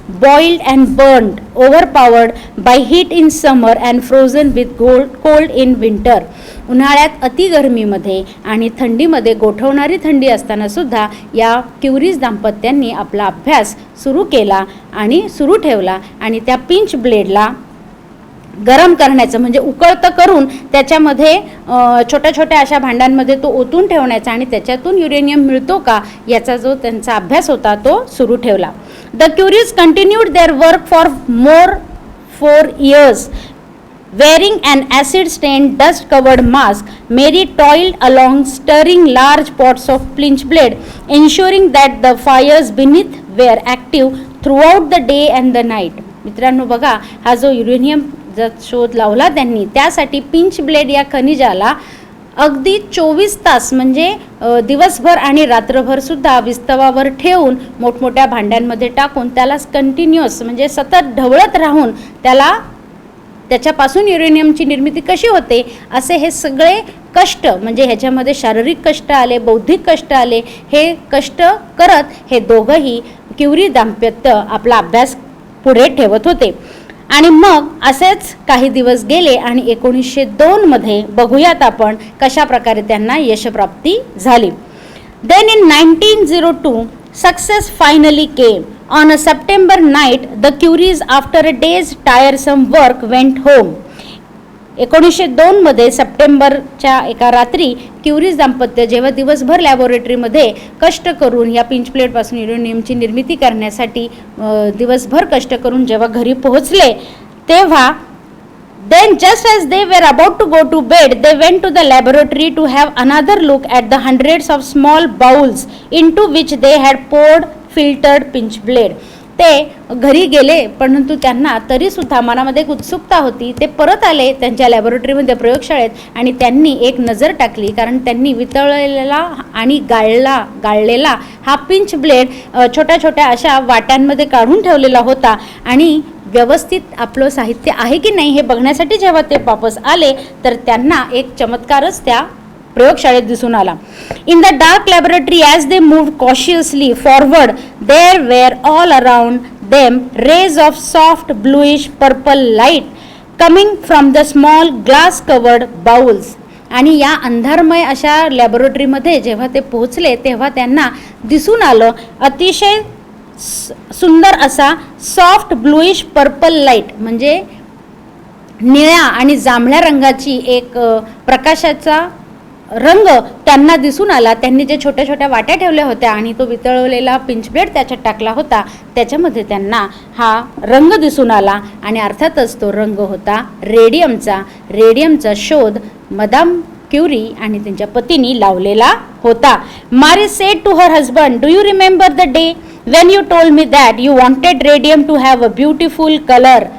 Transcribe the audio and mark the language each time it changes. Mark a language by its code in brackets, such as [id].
[en] boiled and burned, overpowered by heat in summer and frozen with cold in winter. [mr] उन्हाळ्यात अति गरमीमध्ये आणि थंडीमध्ये गोठवणारी थंडी असताना सुद्धा या क्युरीज दाम्पत्यांनी आपला अभ्यास सुरू केला आणि सुरू ठेवला आणि त्या पिंच ब्लेडला गरम करण्याचं म्हणजे उकळतं करून त्याच्यामध्ये छोट्या छोट्या अशा भांड्यांमध्ये तो ओतून ठेवण्याचा आणि त्याच्यातून युरेनियम मिळतो का याचा जो त्यांचा अभ्यास होता तो सुरू ठेवला. [en] The Curies continued their work for more 4 years. Wearing an acid-stained, dust-covered mask, Mary toiled along, stirring large pots of pinch blade, ensuring that the fires beneath were active throughout the day and the night. [mr] मित्रांनो बघा, हा जो युरेनियमचा शोध लावला त्यांनी त्यासाठी pinch blade या खनिजाला अगदी 24 तास म्हणजे दिवसभर आणि रात्रभर सुद्धा विस्तवावर ठेवून मोठमोठ्या भांड्यांमध्ये टाकून त्याला कंटिन्युअस म्हणजे सतत ढवळत राहून त्याच्यापासून युरेनियमची निर्मिती कशी होते असे हे सगळे कष्ट म्हणजे ह्याच्यामध्ये शारीरिक कष्ट आले, बौद्धिक कष्ट आले. हे कष्ट करत हे दोघंही क्युरी दाम्पत्य आपला अभ्यास पुढे ठेवत होते. आणि मग असेच काही दिवस गेले आणि 1902 मध्ये बघूयात आपण कशा प्रकारे त्यांना यशप्राप्ती झाली. [en] Then in 1902 success finally came. On a September night, the Curies, after a day's tiresome work, went home. [mr] 1902 मध्ये सप्टेंबरच्या एका रात्री क्युरीज दाम्पत्य जेव्हा दिवसभर लॅबोरेटरीमध्ये कष्ट करून या पिंच प्लेटपासून युरेनियमची निर्मिती करण्यासाठी दिवसभर कष्ट करून जेव्हा घरी पोहोचले तेव्हा [en] then just as they were about to go to bed, they went to the laboratory to have another look at the hundreds of small bowls into which they had poured filtered pinch blade. [mr] ते घरी गेले परंतु त्यांना तरीसुद्धा मनामध्ये एक उत्सुकता होती. ते परत आले त्यांच्या लॅबोरेटरीमध्ये प्रयोगशाळेत आणि त्यांनी एक नजर टाकली कारण त्यांनी वितळलेला आणि गाळलेला हा पिंच ब्लेड छोट्या छोट्या अशा वाट्यांमध्ये काढून ठेवलेला होता आणि व्यवस्थित आपलं साहित्य आहे की नाही हे बघण्यासाठी जेव्हा ते वापस आले तर त्यांना एक चमत्कारच त्या प्रयोगशाळेत दिसून आला. [en] In the dark laboratory as they moved cautiously forward there were all around them rays of soft bluish purple light coming from the small glass covered bowls. [mr] आणि या अंधारमय अशा लॅबोरेटरीमध्ये जेव्हा ते पोहोचले तेव्हा त्यांना दिसून आलं अतिशय सुंदर असा [en] soft bluish purple light [mr] म्हणजे निळ्या आणि जांभळ्या रंगाची एक प्रकाशाचा रंग त्यांना दिसून आला. त्यांनी जे छोट्या छोट्या वाट्या ठेवल्या होत्या आणि तो वितळवलेला पिंच ब्लेड त्याच्यात टाकला होता त्याच्यामध्ये त्यांना हा रंग दिसून आला आणि अर्थातच तो रंग होता रेडियमचा. रेडियमचा शोध मदाम क्युरी आणि त्यांच्या पतींनी लावलेला होता. [en] Marie said to her husband, do you remember the day when you told me that you wanted radium to have a beautiful color?